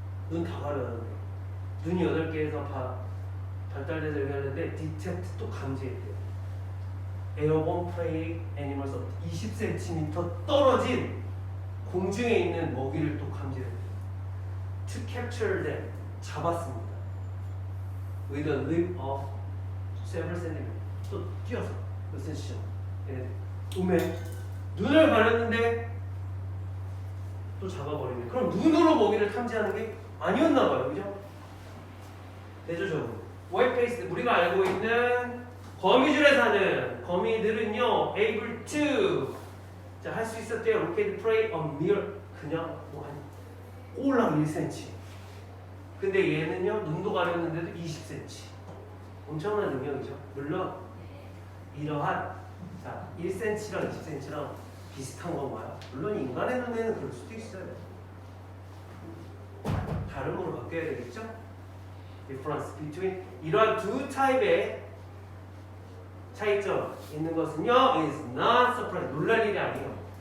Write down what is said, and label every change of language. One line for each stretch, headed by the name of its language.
Korean: 눈 다 가렸는데 눈이 8개에서 발달돼서 여기 하는데 detect 또 감지했대요.
English: Airborne prey animals
Korean: 20cm 떨어진 공중에 있는 먹이를 또 감지했대요.
English: To capture them
Korean: 잡았습니다.
English: With a leap of several centimeters
Korean: 또 뛰어서 몇 센치죠? 음에 눈을 가렸는데 또 잡아버리네. 그럼 눈으로 먹이를 탐지하는 게 아니었나봐요, 그죠? 대조적으로 white-faced 우리가 알고 있는 거미줄에 사는 거미들은요,
English: able to
Korean: 할 수 있었대요.
English: locate prey a mere
Korean: 그냥 한 꼴랑
English: 1cm.
Korean: 근데 얘는요, 눈도 가렸는데도 20cm. 엄청난 능력이죠. 물론 이러한 1cm랑 20cm랑 비슷한 건가요? 물론 인간의 눈에는 그럴 수도 있어요. 다른 거로 바뀌어야 되겠죠?
English: difference between
Korean: 이러한 두 타입의 차이점 있는 것은요,
English: is not surprise
Korean: 놀랄 일이 아니에요.